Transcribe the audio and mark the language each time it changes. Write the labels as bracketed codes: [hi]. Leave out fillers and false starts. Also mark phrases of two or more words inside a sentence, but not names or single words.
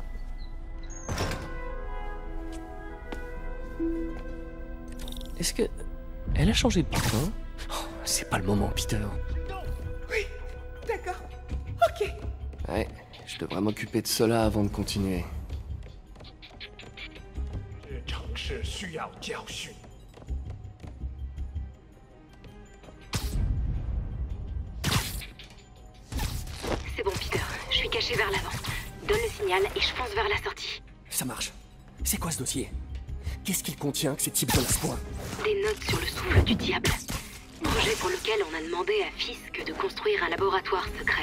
[fr] Est-ce que... elle a changé de parfum? Oh, c'est pas le moment, Peter. Oui, d'accord. Ok. Ouais, je devrais m'occuper de cela avant de continuer. [zh] 这城市需要教训。 [fr] C'est bon, Peter. Je suis caché vers l'avant. Donne le signal et je fonce vers la sortie. Ça marche. C'est quoi ce dossier? Qu'est-ce qu'il contient que ces types veulent à ce point? Des notes sur le souffle du diable. Projet pour lequel on a demandé à Fisk de construire un laboratoire secret.